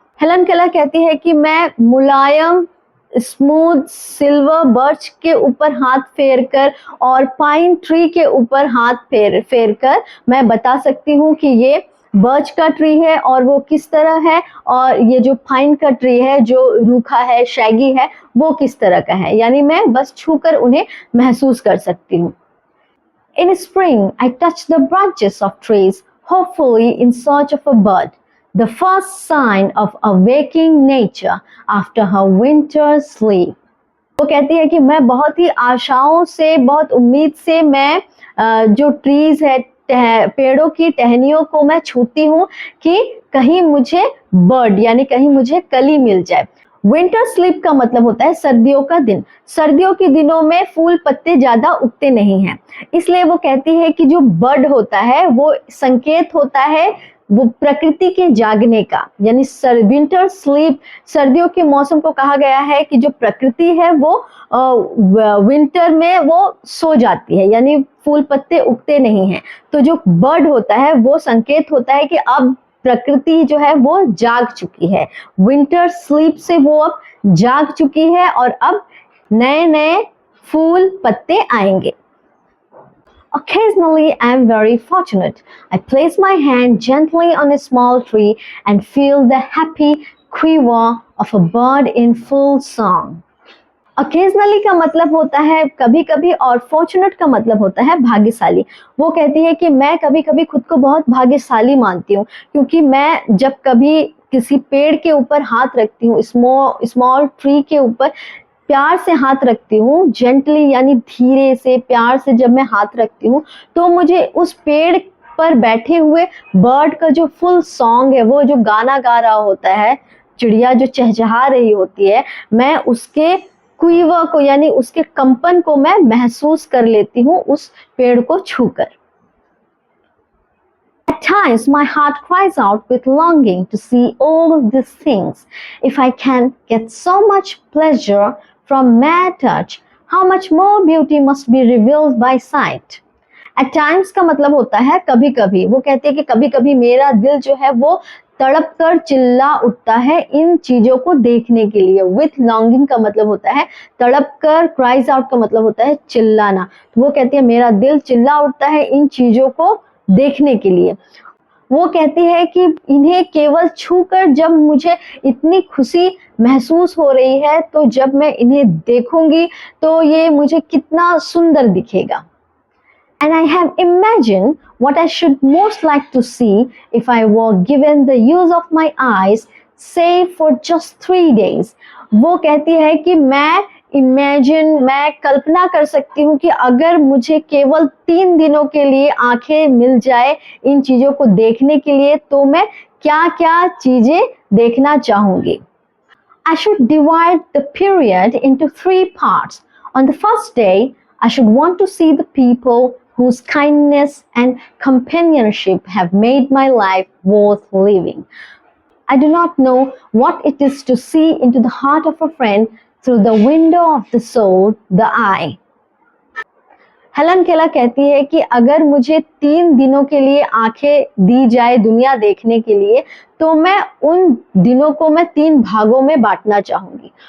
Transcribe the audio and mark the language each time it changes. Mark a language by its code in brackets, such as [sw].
[hi] Helen Keller कहती है कि मैं मुलायम स्मूथ सिल्वर बर्च के ऊपर हाथ फेरकर और पाइन ट्री के ऊपर हाथ फेरकर मैं बता सकती हूँ कि ये बर्च का ट्री है और वो किस तरह है, और ये जो पाइन का ट्री है जो रूखा है, शैगी है, वो किस तरह का है। यानी मैं बस छूकर उन्हें महसूस कर सकती हूँ। [en] In spring, I touch the branches of trees, hopefully in search of a bird. The first sign of awaking nature after her winter sleep. [hi] वो कहती है कि मैं बहुत ही आशाओं से, बहुत उम्मीद से मैं जो ट्रीज है, पेड़ों की टहनियों को मैं छूती हूँ कि कहीं मुझे बर्ड यानी कहीं मुझे कली मिल जाए। विंटर स्लीप का मतलब होता है सर्दियों का दिन। सर्दियों के दिनों में फूल पत्ते ज्यादा उगते नहीं हैं, इसलिए वो कहती है कि जो बर्ड होता है वो संकेत होता है वो प्रकृति के जागने का। यानी विंटर स्लीप, सर्दियों के मौसम को कहा गया है कि जो प्रकृति है वो विंटर में वो सो जाती है, यानी फूल पत्ते उगते नहीं हैं। तो जो बर्ड होता है वो संकेत होता है कि अब प्रकृति जो है वो जाग चुकी है। विंटर स्लीप से वो अब जाग चुकी है और अब नए नए फूल पत्ते आएंगे। [en] Occasionally, I am very fortunate. I place my hand gently on a small tree and feel the happy quiver of a bird in full song. [hi] Occasionally का मतलब होता है कभी कभी और fortunate का मतलब होता है भाग्यशाली। वो कहती है कि मैं कभी कभी खुद को बहुत भाग्यशाली मानती हूँ, क्योंकि मैं जब कभी किसी पेड़ के ऊपर हाथ रखती हूँ, स्मॉल ट्री के ऊपर प्यार से हाथ रखती हूँ, जेंटली यानी धीरे से प्यार से जब मैं हाथ रखती हूँ, तो मुझे उस पेड़ पर बैठे हुए बर्ड का जो फुल सॉन्ग है, वो जो गाना गा रहा होता है, चिड़िया जो चहचहा रही होती है, मैं उसके क्वीवर को यानी उसके कंपन को मैं महसूस कर लेती हूँ उस पेड़ को छूकर। [en] At times my heart cries out with longing to see all of these things. If I can get so much pleasure from mere touch, how much more beauty must be revealed by sight. [hi] At times का मतलब होता है कभी कभी। वो कहती है कि कभी कभी मेरा दिल जो है वो तड़प कर चिल्ला उठता है इन चीजों को देखने के लिए। विथ लॉन्गिंग का मतलब होता है तड़प कर, क्राइज आउट का मतलब होता है चिल्लाना। तो वो कहती है मेरा दिल चिल्ला उठता है इन चीजों को देखने के लिए। वो कहती है कि इन्हें केवल छूकर जब मुझे इतनी खुशी महसूस हो रही है, तो जब मैं इन्हें देखूंगी तो ये मुझे कितना सुंदर दिखेगा। [en] And I have imagined what I should most like to see if I were given the use of my eyes, say for just 3 days. [hi] वो कहती है कि मैं कल्पना कर सकती हूँ कि अगर मुझे केवल 3 दिनों के लिए आंखें मिल जाए इन चीजों को देखने के लिए, तो मैं क्या क्या चीजें देखना चाहूंगी। [en] I should divide the period into 3 parts. On the first day, I should want to see the people whose kindness and companionship have made my life worth living. I do not know what it is to see into the heart of a friend through the window of the soul, the eye. [hi] Helen Keller कहती है कि अगर मुझे 3 दिनों के लिए आंखें दी जाए दुनिया देखने के लिए, तो मैं उन दिनों को मैं 3 भागों में बांटना चाहूंगी।